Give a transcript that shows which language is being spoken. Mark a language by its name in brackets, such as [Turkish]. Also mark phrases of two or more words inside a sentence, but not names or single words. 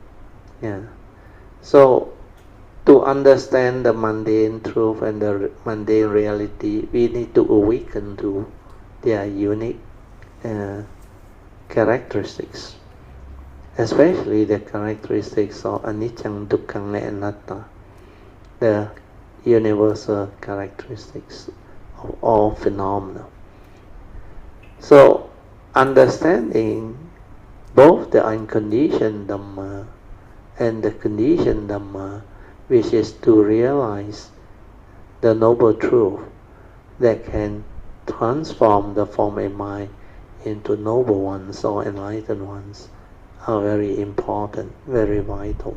[English] So to understand the mundane truth and the mundane reality, we need to awaken to their unique characteristics, especially the characteristics of [Pali] anicca, dukkha, [English] and anatta, the universal characteristics of all phenomena. So understanding both the unconditioned Dhamma and the conditioned Dhamma, which is to realize the noble truth that can transform the form of mind into noble ones or enlightened ones, are very important, very vital.